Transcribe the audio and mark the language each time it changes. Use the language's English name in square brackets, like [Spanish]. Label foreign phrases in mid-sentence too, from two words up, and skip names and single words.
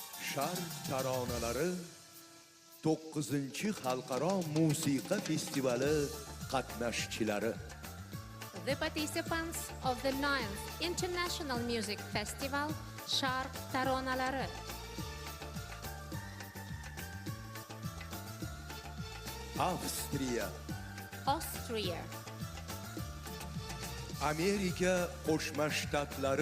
[Uzbek] Sharq taronalari 9-xalqaro musiqa festivali qatnashchilari. [English] The participants of the 9th International Music Festival Sharq taronalari. [Uzbek] Avstriya, [English] Austria, [Uzbek] Amerika Qo'shma Shtatlari,